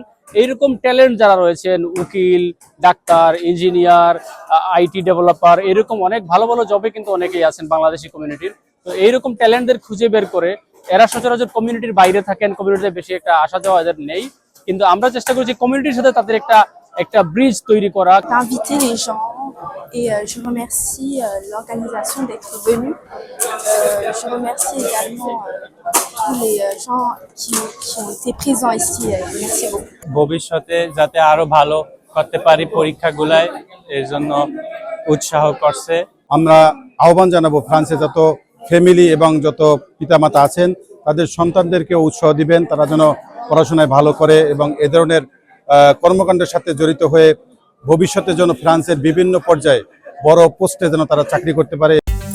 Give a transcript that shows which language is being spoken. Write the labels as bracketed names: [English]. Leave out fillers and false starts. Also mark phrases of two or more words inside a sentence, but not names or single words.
[Bangla] এইরকম ট্যালেন্ট যারা রয়েছেন, উকিল, ডাক্তার, ইঞ্জিনিয়ার, [English] IT developer, [Bangla] এরকম অনেক ভালো ভালো জবে কিন্তু অনেকেই আছেন বাংলাদেশি কমিউনিটির। তো এইরকম ট্যালেন্টদের খুঁজে বের করে, এরা সচরাচর কমিউনিটির বাইরে থাকেন, কমিউনিটিতে বেশি একটা আসা যাওয়া এদের নেই, কিন্তু আমরা চেষ্টা করছি কমিউনিটির সাথে তাদের একটা ব্রিজ তৈরি করা। [French] D'inviter les gens et je remercie l'organisation d'être venus. Je remercie également tous les gens qui ont été présents ici. Merci beaucoup. [Bangla] ভবিষ্যতে যাতে আরো ভালো করতে পারি পরীক্ষাগুলায়, এর জন্য উৎসাহ করছে। আমরা আহ্বান জানাবো ফ্রান্সে যত ফ্যামিলি এবং যত পিতামাতা আছেন তাদের সন্তানদেরকে উৎসাহ দিবেন, তারা যেন পড়াশোনায় ভালো করে এবং এ ধরনের কর্মকাণ্ডের সাথে জড়িত হয়ে ভবিষ্যতে যেন ফ্রান্সের বিভিন্ন পর্যায়ে বড় পোস্টে যেন তারা চাকরি করতে পারে।